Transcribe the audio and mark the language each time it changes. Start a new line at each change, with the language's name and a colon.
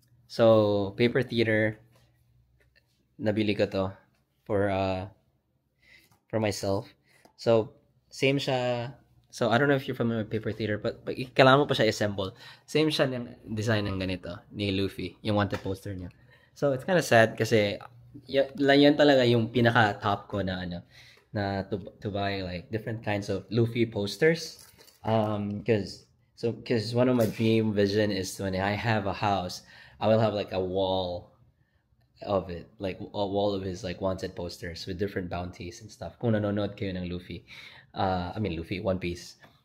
Filipino: So paper theater, nabili ko to
English: for myself.
Filipino: So same siya.
English: So I don't know if you're familiar with paper theater, but
Filipino: kailangan mo pa siya assemble. Same siya ng design ng ganito ni Luffy, yung wanted poster niya.
English: So it's kind of sad
Filipino: kasi yan talaga yung pinaka top ko na
English: to buy like different kinds of Luffy posters. Because one of my dream vision is when I have a house, I will have like a wall of it, like a wall of his like wanted posters with different bounties and stuff.
Filipino: Kung nanonood kayo ng Luffy,
English: Luffy, One Piece.